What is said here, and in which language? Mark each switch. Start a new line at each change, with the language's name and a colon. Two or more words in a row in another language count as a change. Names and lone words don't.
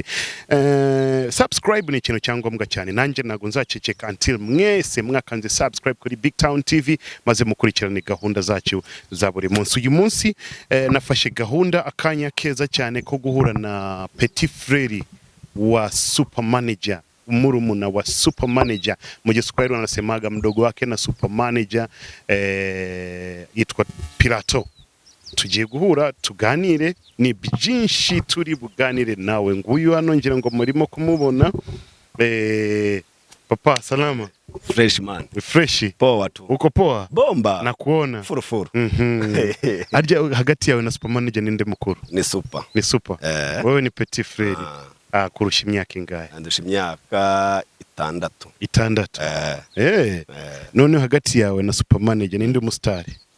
Kinyarwanda: Subscribe ni ikintu cyangombwa cyane nanje nago nzaceceka until mwese mwakanze subscribe kuri BigTown TV maze mukurikirane gahunda zacu za buri munsi. Uyu munsi nafashe gahunda akanya keza cyane ko guhura na Petit Frere wa Super Manager umurumuna wa Super Manager mu Giswahili
Swahili: wanasemaga mdogo wake
Kinyarwanda: na Super Manager yitwa Pirato. Tugiye guhura tuganire ni byinshi turi buganire nawe nguyu hano ngira ngo murimo kumubona papa salama
English: fresh man fresh
Swahili: poa tu uko poa bomba nakuona furufuru
Kinyarwanda: arya hagati yawe na Super Manager ninde mukuru ni super wewe ni Petit Frere kurusha imyaka ingahe andusha imyaka 6 none hagati yawe na Super Manager ninde umusitari